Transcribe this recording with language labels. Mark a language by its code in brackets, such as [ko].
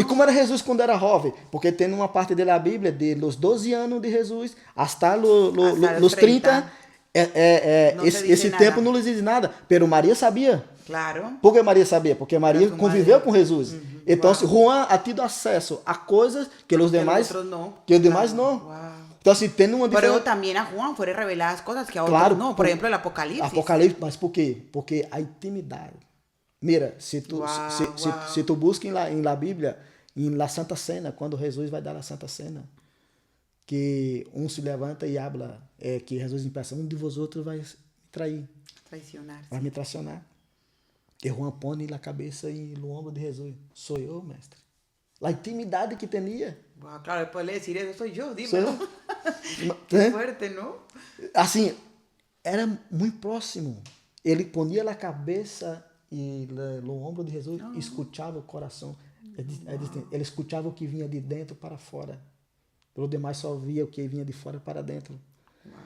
[pt] E como era Jesus quando era jovem? Porque tem uma parte da Bíblia [es] de los 12 anos de Jesus hasta los 30. [pt] Esse tempo não lhes diz nada. [es] Pero Maria sabia. Claro. [pt] Por que Maria sabia? Porque Maria conviveu com Jesus. Então, Juan ha tido acesso a coisas que os demais não. Que os demais não. Então, assim, tem uma diferença. [es] Pero también a Juan fueron reveladas cosas que a otros no. Por ejemplo, el Apocalipsis. [pt] Apocalipse, mas por quê? Porque a intimidade. [es] Mira, [pt] se tu busca em la Bíblia, em la Santa Cena, quando Jesus vai dar a Santa Cena, que se levanta e habla, que Jesus empeça, de vosotros vai me trair. [es] Traicionar. [pt] Vai me traicionar. E Juan põe na cabeça e no ombro de Jesus. Sou eu, mestre. A intimidade que tinha. [es] Wow, claro, después de decir eso, soy yo, dímelo. Qué fuerte, ¿no? [pt] Assim, era muito próximo. Ele ponia a cabeça e no ombro de Jesus e escutava o coração. Ele escutava o que vinha de dentro para fora. O demais só via o que vinha de fora para dentro. Wow.